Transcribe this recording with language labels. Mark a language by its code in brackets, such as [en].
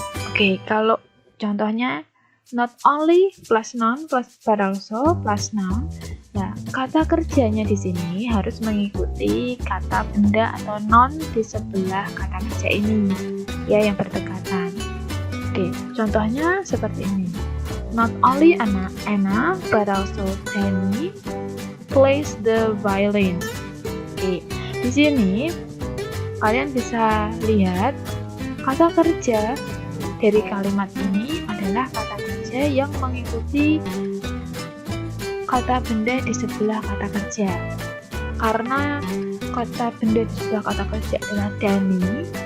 [id] Oke, kalau contohnya not only plus noun plus but also plus noun. Nah, kata kerjanya di sini harus mengikuti kata benda atau noun di sebelah kata kerja ini, ya, yang berdekatan. Oke, contohnya seperti ini. [en] Not only Anna but also Danny plays the violin. [id] Oke, di sini kalian bisa lihat kata kerja dari kalimat ini adalah kata kerja yang mengikuti kata benda di sebelah kata kerja. Karena kata benda di sebelah kata kerja adalah Danny.